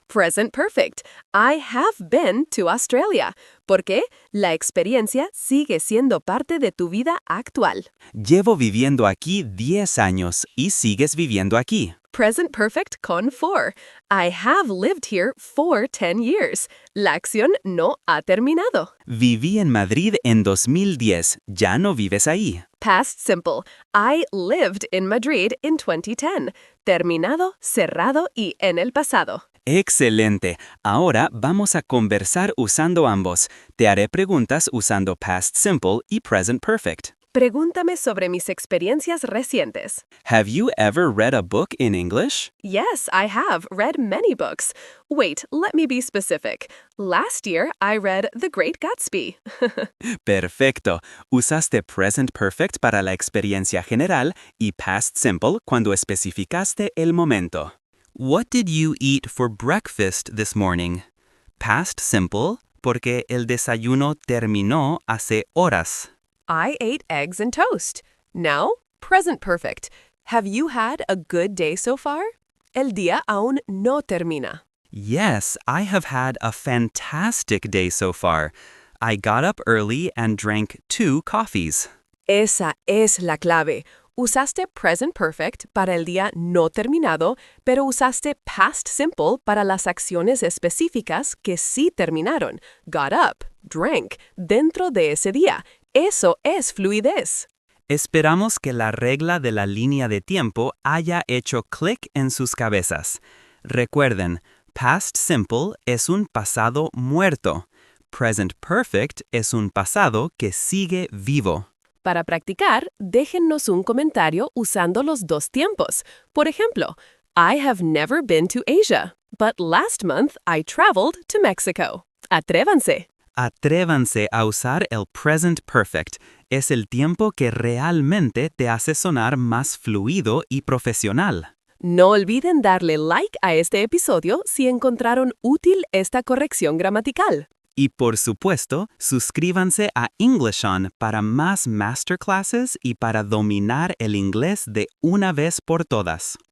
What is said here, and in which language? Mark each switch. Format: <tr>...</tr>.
<en>Present perfect. I have been to Australia.</en> <es>¿Por qué? La experiencia sigue siendo parte de tu vida actual. Llevo viviendo aquí 10 años y sigues viviendo aquí. Present perfect con for.</es> <en>I have lived here for 10 years.</en> <es>La acción no ha terminado. Viví en Madrid en 2010. Ya no vives ahí.</es> <en>Past simple. I lived in Madrid in 2010.</en> <es>Terminado, cerrado y en el pasado. Excelente. Ahora vamos a conversar usando ambos. Te haré preguntas usando past simple y present perfect. Pregúntame sobre mis experiencias recientes.</es> <en>Have you ever read a book in English? Yes, I have read many books. Wait, let me be specific. Last year, I read The Great Gatsby.</en> <es>Perfecto. Usaste present perfect para la experiencia general y past simple cuando especificaste el momento.</es> <en>What did you eat for breakfast this morning?</en> <es>Past simple porque el desayuno terminó hace horas.</es> <en>I ate eggs and toast. Now, present perfect. Have you had a good day so far?</en> <es>El día aún no termina.</es> <en>Yes, I have had a fantastic day so far. I got up early and drank 2 coffees.</en> <es>Esa es la clave. Usaste present perfect para el día no terminado, pero usaste past simple para las acciones específicas que sí terminaron.</es> <en>Got up, drank,</en> <es>dentro de ese día. Eso es fluidez. Esperamos que la regla de la línea de tiempo haya hecho clic en sus cabezas. Recuerden, past simple es un pasado muerto. Present perfect es un pasado que sigue vivo. Para practicar, déjennos un comentario usando los dos tiempos. Por ejemplo,</es> <en>I have never been to Asia, but last month I traveled to Mexico.</en> <es>Atrévanse. Atrévanse a usar el present perfect. Es el tiempo que realmente te hace sonar más fluido y profesional. No olviden darle like a este episodio si encontraron útil esta corrección gramatical. Y por supuesto, suscríbanse a InglishOn para más masterclasses y para dominar el inglés de una vez por todas.</es>